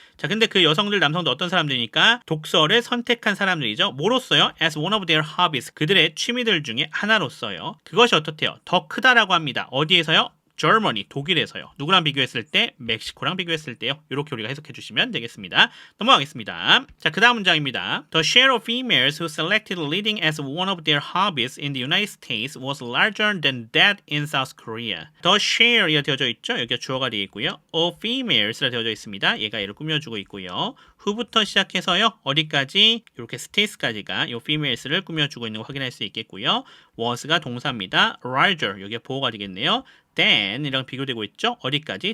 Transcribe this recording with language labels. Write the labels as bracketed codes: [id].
[ko] 자, 근데 그 여성들, 남성도 어떤 사람들이니까 독서를 선택한 사람들이죠. 뭐로써요? [en] As one of their hobbies. [ko] 그들의 취미들 중에 하나로써요. 그것이 어떻대요? 더 크다라고 합니다. 어디에서요? Germany, 독일에서요. 누구랑 비교했을 때? 멕시코랑 비교했을 때요. 이렇게 우리가 해석해 주시면 되겠습니다. 넘어가겠습니다. 자, 그 다음 문장입니다. [en] The share of females who selected leading as one of their hobbies in the United States was larger than that in South Korea. The share [ko] 이라 되어져 있죠. 여기가 주어가 되어 있고요. [en] of females [ko] 라 되어져 있습니다. 얘가 얘를 꾸며주고 있고요. who부터 시작해서요. 어디까지? 이렇게 states까지가 이 females를 꾸며주고 있는 거 확인할 수 있겠고요. was가 동사입니다. larger 여기가 보어가 되겠네요. then 이랑 비교되고 있죠. 어디까지?